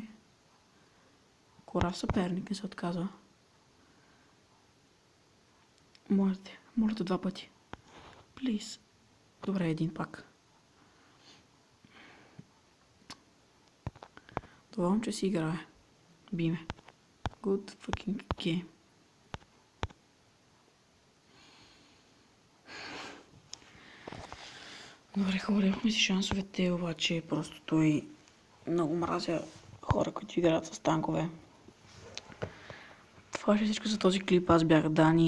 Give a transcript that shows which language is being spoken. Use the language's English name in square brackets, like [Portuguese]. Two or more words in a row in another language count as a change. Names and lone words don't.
[Bulgarian] Корав съперник не се отказва. Можете 2 пъти. Плиз. Добре, един пак. Това момче си играе. Биме. [English] Good fucking game. [Bulgarian] Добре, хора, имахме си шансовете, обаче просто той много мразя хора, които играят с танкове. Това е всичко за този клип.